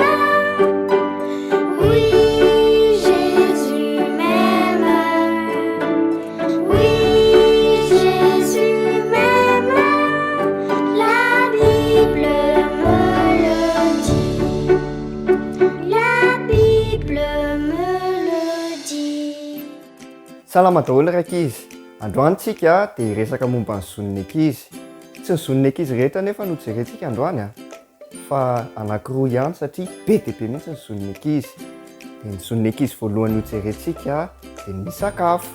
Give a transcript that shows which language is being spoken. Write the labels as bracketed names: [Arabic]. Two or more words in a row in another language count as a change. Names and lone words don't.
[French] Oui, Jésus m'aime. Oui, Jésus m'aime. La Bible me le dit. La Bible me le dit. [Malagasy] Salama daholo rakizy. Androany tsika dia resaka momba ny zon'ny ankizy. Tsy ny zon'ny ankizy rehetra nefa no jerentsika androany a fa anankiroa ihany satria be dia be mihitsy ny zon'ny ankizy. Dia ny zon'ny ankizy voalohany ho jerentsika dia ny sakafo.